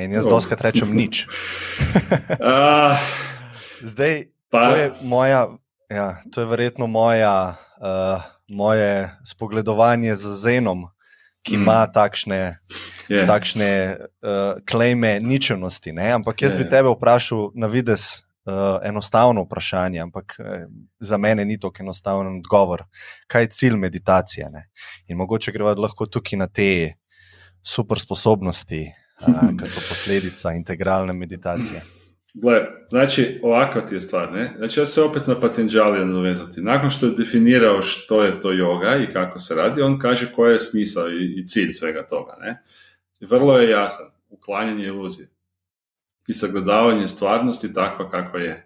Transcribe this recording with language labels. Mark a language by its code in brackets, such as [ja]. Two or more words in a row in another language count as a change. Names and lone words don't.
[sl] In jaz dostikrat rečem nič. Zdaj, to je verjetno moje spogledovanje z zenom, ki ima takšne klejme ničevnosti. Ne? Ampak jaz bi tebe vprašal na videz enostavno vprašanje, ampak za mene ni tako enostaven odgovor. Kaj je cilj meditacije? Ne? In mogoče greva lahko tukaj na te super sposobnosti, ki so posledica integralne meditacije. [hr] Gle, znači ovakva ti je stvar, ne? Znači ja se opet na Patanjalija nadovezati. Nakon što je definirao što je to yoga i kako se radi, on kaže koji je smisao i cilj svega toga, ne? I vrlo je jasan, uklanjanje iluzije i sagledavanje stvarnosti takva kakva je.